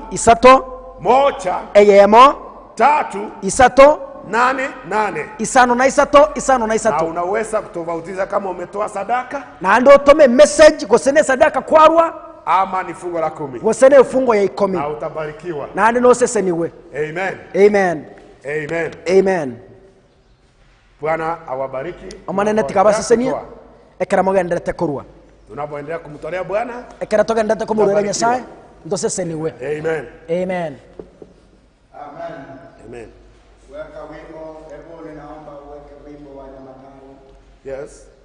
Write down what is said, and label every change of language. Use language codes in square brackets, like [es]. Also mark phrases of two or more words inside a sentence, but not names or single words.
[guz] Isato. 1 eyemo. 3 Isato. 8 isano na isato. Isano na na isato. [sw] unaweza kutofautiza kama umetoa sadaka [guz] Na ndo tome message gosene sadaka kwarwa [sw] ama ni fungo la 10 [guz] gosene fungo ya 10 [sw] na utabarikiwa. [guz] na ndo seseniwe. Amen. Amen. Amen. Amen. [sw] Bwana awabariki. [guz] Omanene tikabasesenia ekera mogendete kurwa. [sw] Tunapoendelea kumtolea Bwana [guz] Ekera togendete kumurera Nyasaye ndo seseniwe. Amen. Amen. Amen. Amen. [sw] Weka wimbo, hebu ninaomba uweke wimbo wa Nyamatari. Yes.